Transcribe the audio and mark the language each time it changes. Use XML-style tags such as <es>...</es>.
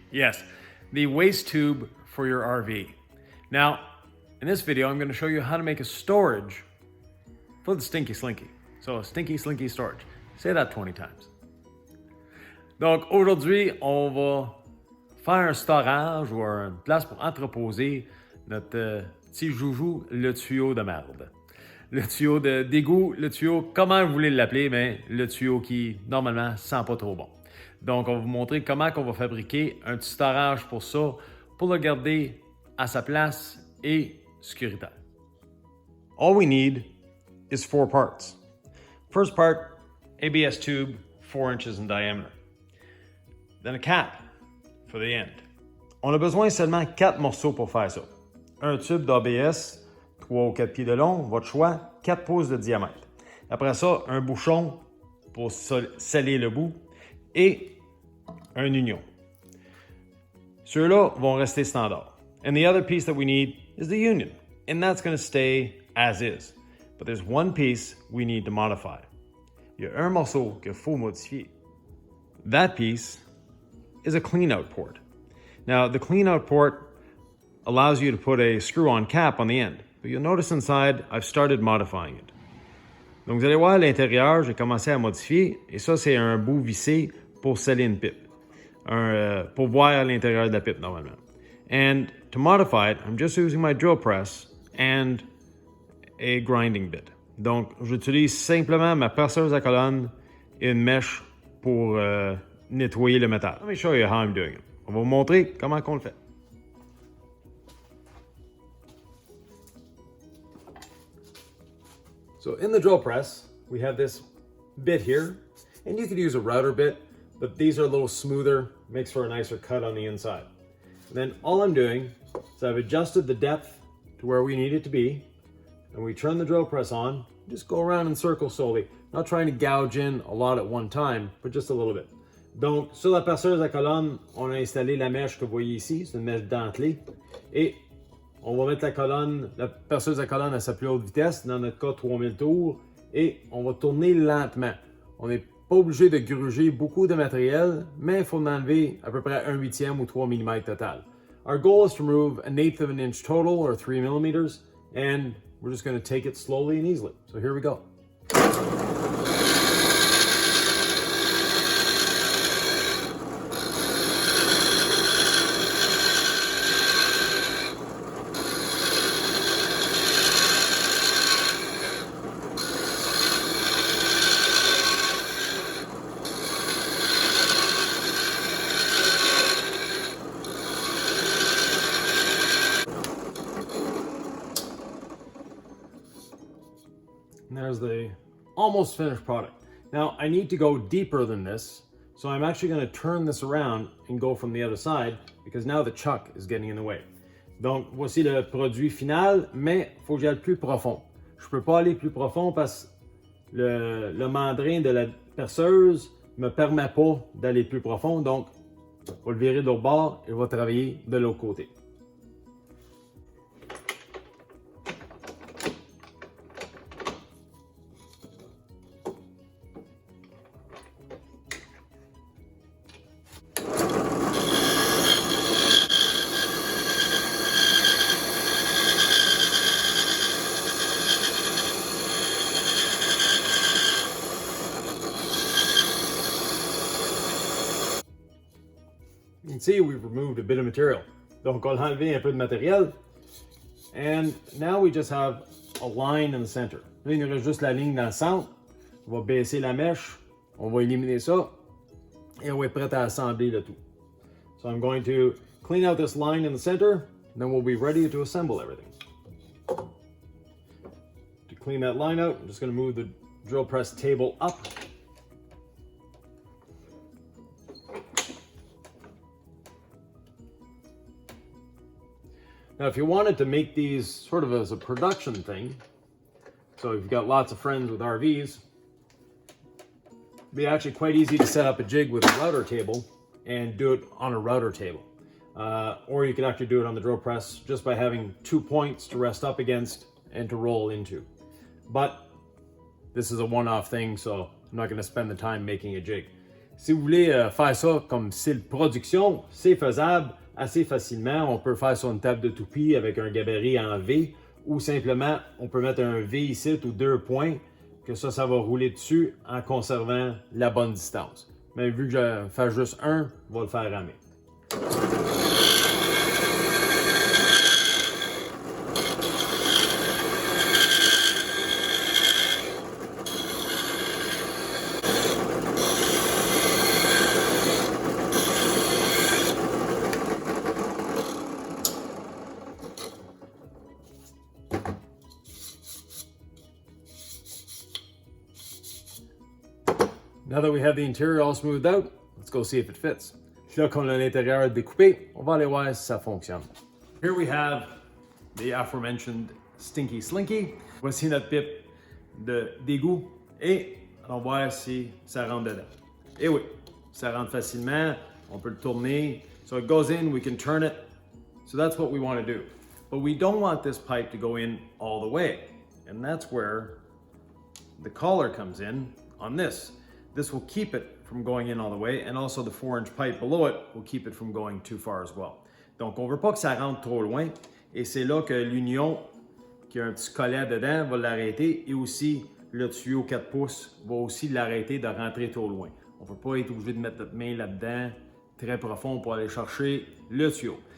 <en>Yes, the waste tube for your RV. Now, in this video, I'm going to show you how to make a storage for the Stinky Slinky. So, Stinky Slinky storage. Say that 20 times.</en> <fr>Donc, aujourd'hui, on va faire un storage ou une place pour entreposer notre petit joujou, le tuyau de merde. Le tuyau de d'égout, le tuyau, comment vous voulez l'appeler, mais le tuyau qui, normalement, sent pas trop bon. Donc, on va vous montrer comment on va fabriquer un petit storage pour ça, pour le garder à sa place et sécuritaire.</fr> <en>All we need is 4 parts. First part, ABS tube, 4 inches in diameter. Then a cap for the end.</en> <fr>On a besoin seulement 4 morceaux pour faire ça. Un tube d'ABS, 3 ou 4 pieds de long, votre choix, 4 pouces de diamètre. Après ça, un bouchon pour sceller le bout et un union. Ceux-là vont rester standards.</fr> <en>And the other piece that we need is the union, and that's going to stay as is. But there's one piece we need to modify.</en> <fr>Il y a un morceau qu'il faut modifier.</fr> <en>That piece is a clean-out port. Now, the clean-out port allows you to put a screw-on cap on the end. But you'll notice inside, I've started modifying it.</en> <fr>Donc, vous allez voir à l'intérieur, j'ai commencé à modifier. Et ça, c'est un bout vissé pour sceller une pipe. Pour voir à l'intérieur de la pipe, normalement.</fr> <en>And to modify it, I'm just using my drill press and a grinding bit.</en> <fr>Donc, j'utilise simplement ma perceuse à colonne et une mèche pour nettoyer le métal.</fr> <en>Let me show you how I'm doing it.</en> <fr>On va vous montrer comment on le fait.</fr> <en>So in the drill press, we have this bit here, and you could use a router bit, but these are a little smoother, makes for a nicer cut on the inside. And then all I'm doing is I've adjusted the depth to where we need it to be, and we turn the drill press on, just go around in circles slowly, not trying to gouge in a lot at one time, but just a little bit.</en> <fr>Donc, sur la perceuse à colonne, on a installé la mèche que vous voyez ici, c'est une mèche dentelée, et on va mettre la perceuse à colonne à sa plus haute vitesse, dans notre cas 3000 tours, et on va tourner lentement. On n'est pas obligé de gruger beaucoup de matériel, mais il faut en enlever à peu près 1/8 ou 3 mm total.</fr> <en>Our goal is to remove 1/8 of an inch total, or 3 millimeters, and we're just going to take it slowly and easily. So here we go. And there's the almost finished product. Now I need to go deeper than this, so I'm actually going to turn this around and go from the other side because now the chuck is getting in the way.</en> <fr>Donc voici le produit final, mais il faut que j'aille plus profond. Je peux pas aller plus profond parce que le mandrin de la perceuse me permet pas d'aller plus profond, donc on va le virer de l'autre bord et on va travailler de l'autre côté.</fr> <en>see, we've removed a bit of material.</en> <fr>Donc, on a enlevé un peu de matériel.</fr> <en>And now we just have a line in the center.</en> <fr>Là, il nous reste juste la ligne dans le centre. On va baisser la mèche. On va éliminer ça. Et on va être prêt à assembler le tout.</fr> <en>So I'm going to clean out this line in the center. And then we'll be ready to assemble everything. To clean that line out, I'm just going to move the drill press table up. Now, if you wanted to make these sort of as a production thing, so if you've got lots of friends with RVs, it'd be actually quite easy to set up a jig with a router table and do it on a router table. Or you can actually do it on the drill press just by having 2 points to rest up against and to roll into. But this is a one-off thing, so I'm not going to spend the time making a jig.</en> <fr>Si vous voulez faire ça comme style production, c'est faisable assez facilement. On peut faire sur une table de toupie avec un gabarit en V, ou simplement on peut mettre un V ici ou 2 points, que ça va rouler dessus en conservant la bonne distance. Mais vu que je fais juste un, on va le faire ramer.</fr> <en>Now that we have the interior all smoothed out, let's go see if it fits.</en> <fr>Là qu'on a l'intérieur découpé, on va aller voir si ça fonctionne.</fr> <en>Here we have the aforementioned Stinky Slinky.</en> <fr>Voici notre pipe de d'égout et on va voir si ça rentre dedans. Et oui, ça rentre facilement, on peut le tourner.</fr> <en>So it goes in, we can turn it. So that's what we want to do. But we don't want this pipe to go in all the way. And that's where the collar comes in on this. This will keep it from going in all the way, and also the 4-inch pipe below it will keep it from going too far as well.</en> <fr>Donc on veut pas que ça rentre trop loin, et c'est là que l'union, qui a un petit collet dedans, va l'arrêter, et aussi le tuyau 4 pouces va aussi l'arrêter de rentrer trop loin. On ne peut pas être obligé de mettre notre main là-dedans, très profond pour aller chercher le tuyau.</fr>